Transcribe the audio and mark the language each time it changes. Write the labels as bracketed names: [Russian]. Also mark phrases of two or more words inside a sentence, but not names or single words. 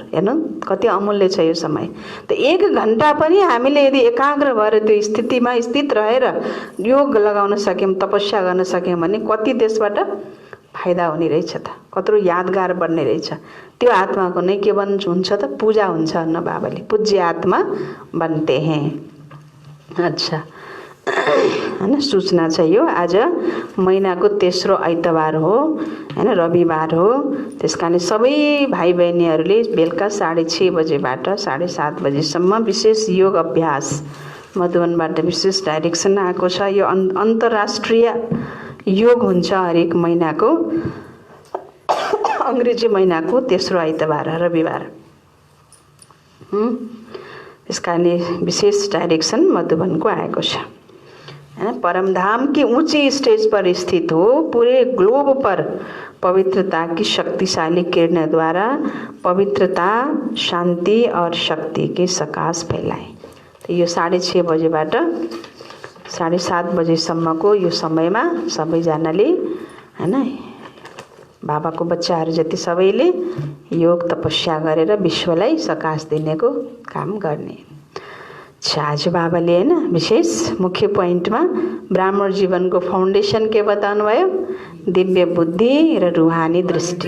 [Nepali] हेर्नु कति अमूल्य छ यो समय। त 1 घण्टा पनि हामीले यदि एकाग्र भएर त्यो स्थितिमा स्थित रहेर योग लगाउन सक्यौं, तपस्या गर्न सक्यौं भने कति त्यसबाट फाइदा हुने रहेछ त, कत्रो यादगार बन्ने रहेछ। त्यो आत्माको नै के हुन्छ त, पूजा हुन्छ न बाबाले। [Hindi] पूज्य आत्मा बनते हैं। अच्छा, [Nepali] हैन, सूचना छ यो। आज महिनाको तेस्रो आइतबार हो, हैन, रविवार हो। त्यसकारण सबै भाइ बहिनीहरूले बेलुका 6:30 बजेबाट 7:30 बजेसम्म विशेष योग अभ्यास मधुवनबाट विशेष डाइरेक्सन आएको छ। यो अन्तर्राष्ट्रिय योग हुन्छ हरेक महिनाको, अंग्रेजी महिनाको तेस्रो आइतबार रविवार। त्यसकारण विशेष डाइरेक्सन मधुबनको आएको छ। [Hindi] परमधाम की ऊंची स्टेज पर स्थित हो, पूरे ग्लोब पर पवित्रता की शक्तिशाली किरण द्वारा पवित्रता, शांति और शक्ति के सकाश फैलाए। [Nepali] तो यो 6:30 बजेबाट 7:30 बजेसम्मको यो समयमा सबैजनाले, हैन, बाबाको बच्चाहरू जति सबैले योग तपस्या गरेर विश्वलाई सकाश दिनेको काम गर्ने। आज बाबाले, हैन, विशेष मुख्य पोइन्टमा ब्राह्मण जीवनको फाउन्डेसन के बताउनु भयो, दिव्य बुद्धि र रुहानी दृष्टि।